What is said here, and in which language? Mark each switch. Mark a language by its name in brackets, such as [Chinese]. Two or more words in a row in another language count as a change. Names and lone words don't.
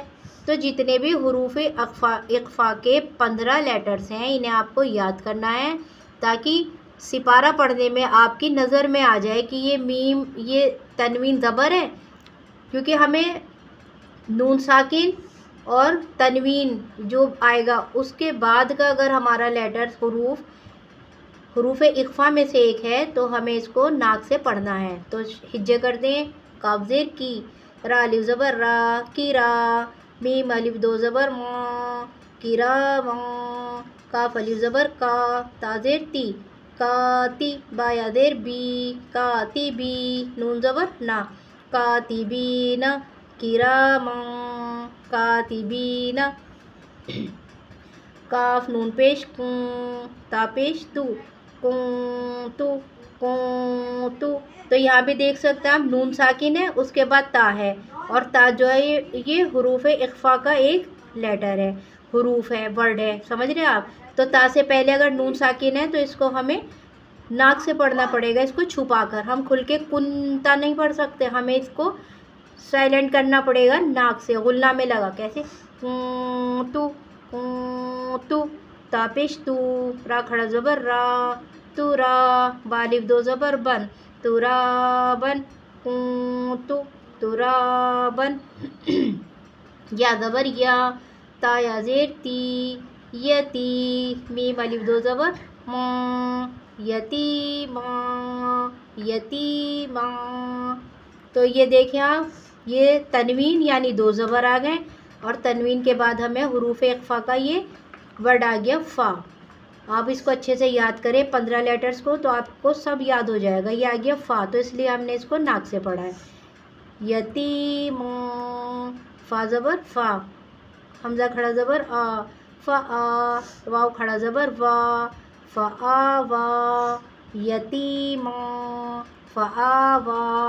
[Urdu] تو جتنے بھی حروف اخفاء کے 15 لیٹرز ہیں انہیں آپ کو یاد کرنا ہے، تاکہ سپارہ پڑھنے میں آپ کی نظر میں آ جائے کہ یہ میم، یہ تنوین زبر ہے، کیونکہ ہمیں نون ساکن اور تنوین جو آئے گا اس کے بعد کا اگر ہمارا لیٹرز حروف اخفاء میں سے ایک ہے تو ہمیں اس کو ناک سے پڑھنا ہے۔ تو ہجے کر دیں۔ کاف زیر کی، را الف زبر را، کی را۔ میم الف دو زبر ما، کرا ما۔ کاف الف زبر کا، تا زیر تی، کاتی۔ با یا زیر بی، کاتبی۔ نون زبر نا، کاتبین۔ [Arabic] کراما کاتبین۔ [Urdu] کاف نون پیش کوں، تا پیش تو، [Arabic] کنتو کنتو۔ [Urdu] تو یہاں بھی دیکھ سکتے ہیں آپ نون ساکن ہے، اس کے بعد تا ہے، اور تا جو ہے یہ حروف اخفاء کا ایک لیٹر ہے، حروف ہے، ورڈ ہے، سمجھ رہے ہیں آپ؟ تو تا سے پہلے اگر نون ساکن ہے تو اس کو ہمیں ناک سے پڑھنا پڑے گا، اس کو چھپا کر۔ ہم کھل کے کنتا نہیں پڑھ سکتے، ہمیں اس کو سائلنٹ کرنا پڑے گا ناک سے، غلہ میں لگا۔ کیسے؟ [Arabic] کنتو کنتو۔ [Urdu] تا پیش تو، را کھڑا زبر را، تو را۔ با الف دو زبر بن، ترابن۔ [Arabic] کنتو ترابن۔ [Urdu] یا زبر یا، تا یا زیر تی، یتی۔ میم الف دو زبر ما، [Arabic] یتیما یتیما۔ [Urdu] تو یہ دیکھیں آپ، یہ تنوین یعنی دو زبر آ گئے، اور تنوین کے بعد ہمیں حروف اخفاء کا یہ ورڈ آ گیا فا۔ آپ اس کو اچھے سے یاد کریں 15 لیٹرز کو، تو آپ کو سب یاد ہو جائے گا۔ یہ آ گیا فا، تو اس لیے ہم نے اس کو ناک سے پڑھا ہے۔ یتیما، فا زبر فا، حمزہ کھڑا زبر آ، فآ، واو کھڑا زبر وا، فآوا، یتیما، فآوا،